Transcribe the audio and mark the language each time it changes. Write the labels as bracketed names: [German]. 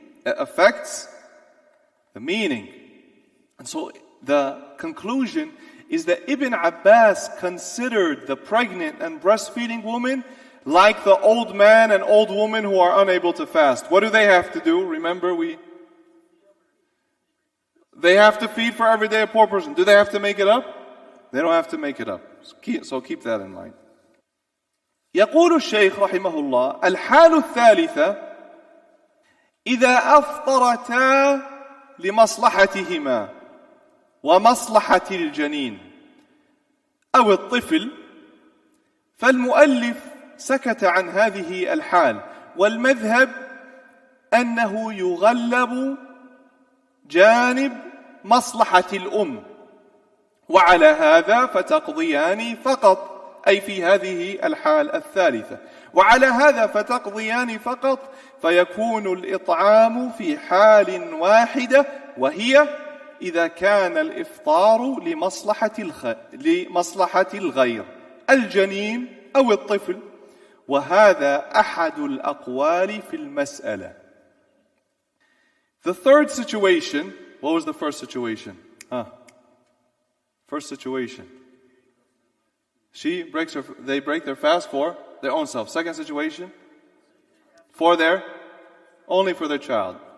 [English] It affects the meaning. And so the conclusion is that Ibn Abbas considered the pregnant and breastfeeding woman like the old man and old woman who are unable to fast. What do they have to do? Remember, they have to feed for every day a poor person. Do they have to make it up? They don't have to make it up. So keep that in mind. [Arabic] يقول الشيخ رحمه الله: الحال الثالثة إذا أفطرتا لمصلحتهما ومصلحة الجنين أو الطفل، فالمؤلف سكت عن هذه الحال، والمذهب أنه يغلب جانب مصلحة الأم، وعلى هذا فتقضيان فقط، أي في هذه الحال الثالثة، وعلى هذا فتقضيان فقط، فيكون الإطعام في حال واحدة، وهي إذا كان الإفطار لمصلحة الغير، الجنين أو الطفل. وهذا أحد الأقوال في المسألة. [English] The third situation, what was the first situation? First situation. They break their fast for their own self. Second situation, only for their child.